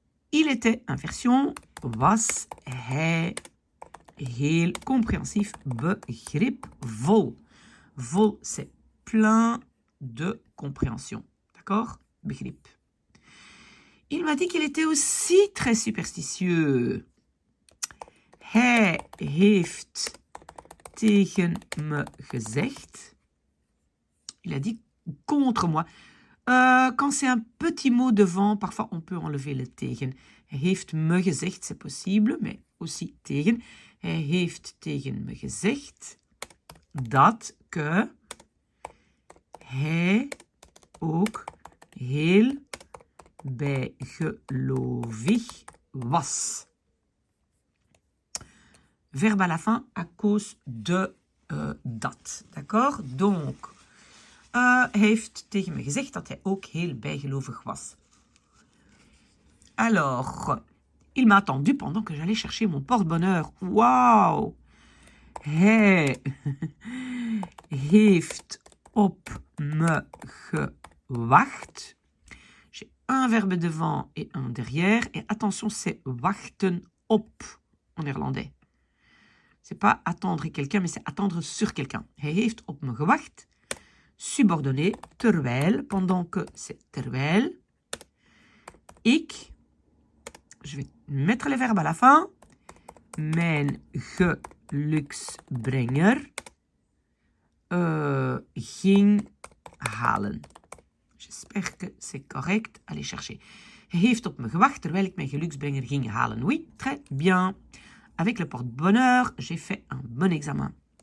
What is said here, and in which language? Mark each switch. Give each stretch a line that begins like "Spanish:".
French: Il était, inversion,
Dutch: was hij heel
French: compréhensif, begripvol. Vol, c'est plein de compréhension. D'accord? Begrip. Il m'a dit qu'il était aussi très superstitieux.
Dutch: Hij heeft tegen me gezegd.
French: Il a dit contre moi. Quand c'est un petit mot devant, parfois on peut enlever le tegen.
Dutch: Hij heeft me gezegd,
French: c'est possible, mais aussi
Dutch: tegen. Hij heeft tegen me gezegd dat hij ook heel bijgelovig was.
French: Verbe à la fin à cause de dat. D'accord?
Dutch: Donc, heeft tegen me gezegd dat hij ook heel bijgelovig was.
French: Alors, il m'a attendu pendant que j'allais chercher mon porte-bonheur. Wauw!
Dutch: Hij heeft op me gewacht.
French: J'ai un verbe devant et un derrière. Et attention, c'est wachten op en néerlandais. C'est pas attendre quelqu'un, mais c'est attendre sur quelqu'un.
Dutch: Hij heeft op me gewacht.
French: Subordonné, terwijl, pendant que c'est terwijl. Ik, je vais mettre les verbes à la fin.
Dutch: Mijn geluksbrenger ging halen.
French: J'espère que c'est correct. Allez chercher.
Dutch: Hij heeft op me gewacht terwijl ik mijn geluksbrenger ging halen.
French: Oui, très bien. Avec le porte-bonheur, j'ai fait un bon examen.